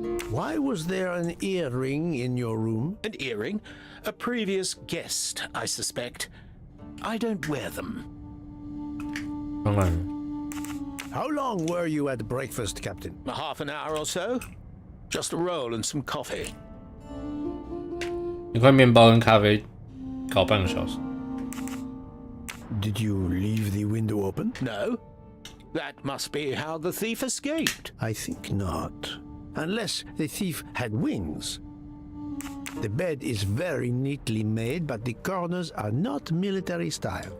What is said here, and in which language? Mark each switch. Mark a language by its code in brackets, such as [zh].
[en] Why was there an earring in your room? An earring? A previous guest, I suspect. I don't wear them. [zh] 当然。 [en] How long were you at breakfast, Captain? A half an hour or so. Just a roll and some coffee. [zh] 一块面包跟咖啡，搞半个小时。 [en] Did you leave the window open? No. That must be how the thief escaped. I think not. Unless the thief had wings. The bed is very neatly made, but the corners are not military style.